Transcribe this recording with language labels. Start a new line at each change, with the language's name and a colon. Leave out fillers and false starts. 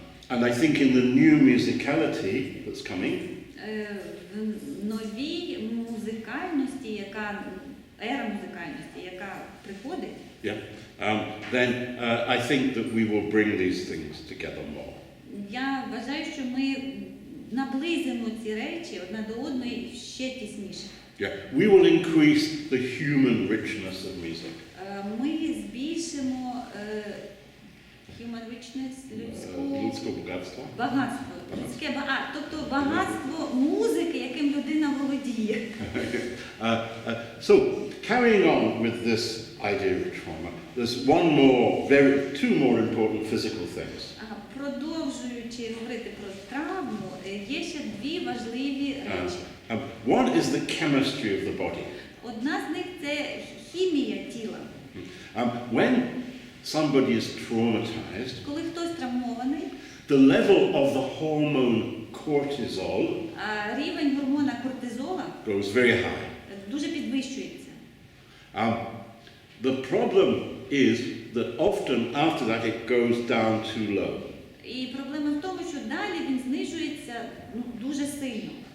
English: And I think in the new musicality that's coming,
Ukrainian: В новій музикальності, ера музикальності, яка приходить,
English: then I think that we will bring these things together more.
Ukrainian: я вважаю, що ми наблизимо ці речі одна до одної ще тісніше.
English: We will increase the human richness of music.
Ukrainian: Ми збільшимо
English: human richness,
Ukrainian: Людське багатство. багатство, тобто багатство музики, яким людина володіє.
English: So, carrying on with this idea of trauma, there's two more important physical things.
Ukrainian: Продовжуючи говорити про травму, є ще дві важливі речі.
English: One is the chemistry of the body.
Ukrainian: Одна з них – це хімія тіла.
English: When somebody is traumatized,
Ukrainian: Коли хтось травмований,
English: the level of the hormone cortisol
Ukrainian: рівень гормона кортизола
English: goes very high.
Ukrainian: дуже підвищується.
English: The problem is that often after that it goes down too low.
Ukrainian: І проблема в тому, що далі він знижується дуже сильно.